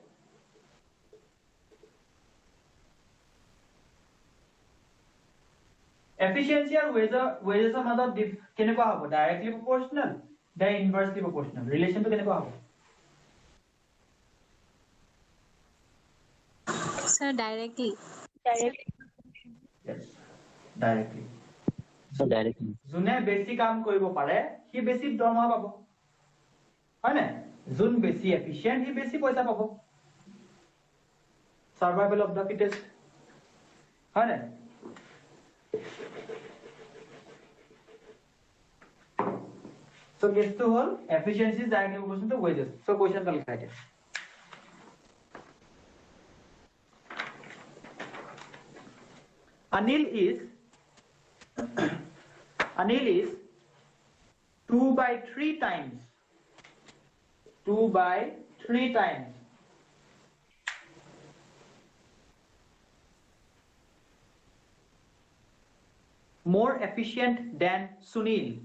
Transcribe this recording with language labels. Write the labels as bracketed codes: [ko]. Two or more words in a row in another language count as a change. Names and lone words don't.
[as] efficiency আৰু wages মাজত কেনেকুৱা হ'ব [en] directly proportional [as] বা [en] inversely proportional relation [as] to কেনেকুৱা হ'ব [en] Sir, directly. yes directly So directly. [as] যোনে বেছি কাম কৰিব পাৰে সি বেছি দৰমহা পাব হয় না যোন বেছি efficient সি বেছি পইচা পাব [en] survival of the fittest [as] হয় না [en] so case to whole efficiency is directly proportional to wages so question [hi] का लिखा है [en] Anil is 2 by 3 times 2 by 3 times more efficient than Sunil.